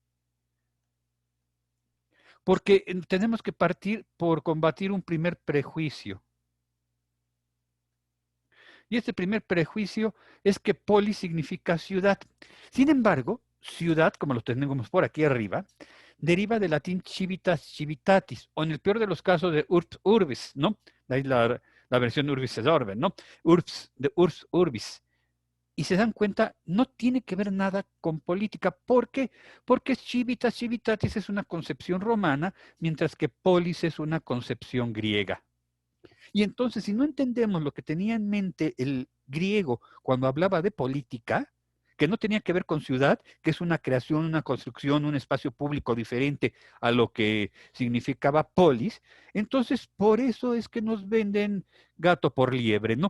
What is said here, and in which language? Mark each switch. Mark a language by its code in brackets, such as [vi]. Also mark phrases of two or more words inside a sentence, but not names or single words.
[es] Porque tenemos que partir por combatir un primer prejuicio. Y este primer prejuicio es que polis significa ciudad. Sin embargo, ciudad, como lo tenemos por aquí arriba, deriva del latín [la] civitas civitatis, [es] o en el peor de los casos de [la] urbs urbis, [es] ¿no? De ahí la versión [la] urbis et orbe, [es] ¿no? Urbs, de [la] urbs urbis. [es] Y se dan cuenta, no tiene que ver nada con política. ¿Por qué? Porque [la] civitas civitatis [es] es una concepción romana, mientras que polis es una concepción griega. Y entonces, si no entendemos lo que tenía en mente el griego cuando hablaba de política, que no tenía que ver con ciudad, que es una creación, una construcción, un espacio público diferente a lo que significaba polis, entonces por eso es que nos venden gato por liebre, ¿no?